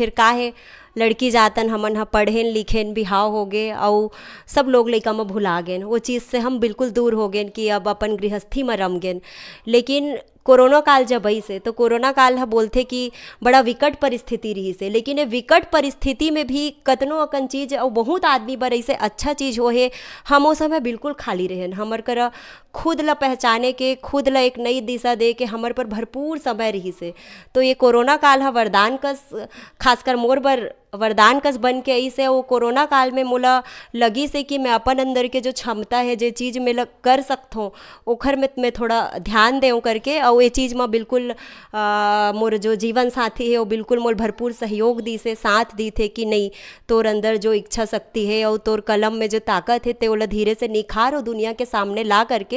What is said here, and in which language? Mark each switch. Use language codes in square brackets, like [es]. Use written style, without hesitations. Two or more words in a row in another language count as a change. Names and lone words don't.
[hne] फिर का है लड़की जातन हमन हा पढ़ेन लिखेन बिहाव हो गए और सब लोग लइका में भुला गए, वो चीज़ से हम बिल्कुल दूर हो गए कि अब अपन गृहस्थी में रम गए। लेकिन कोरोना काल जब आई से, तो कोरोना काल हा बोलते कि बड़ा विकट परिस्थिति रही से, लेकिन ये विकट परिस्थिति में भी कतनो अकन चीज़ और बहुत आदमी बर ऐसे अच्छा चीज़ हो है, हम वो समय बिल्कुल खाली रहें। हमर करा खुद ला पहचाने के, खुद ला एक नई दिशा दे के हमर पर भरपूर समय रही से। तो ये कोरोना काल हा वरदान कस, खासकर मोर बर वरदान कस बन के आई से। वो कोरोना काल में मोला लगी से कि मैं अपन अंदर के जो क्षमता है, जो चीज़ में कर सकता हूँ, ओखर में मैं थोड़ा ध्यान देऊँ करके, और ये चीज़ में बिल्कुल मोर जो जीवन साथी है वो बिल्कुल मोर भरपूर सहयोग दी से, साथ दी थे कि नहीं तोर अंदर जो इच्छा शक्ति है और तोर कलम में जो ताकत है ते ओला धीरे से निखार और दुनिया के सामने ला करके।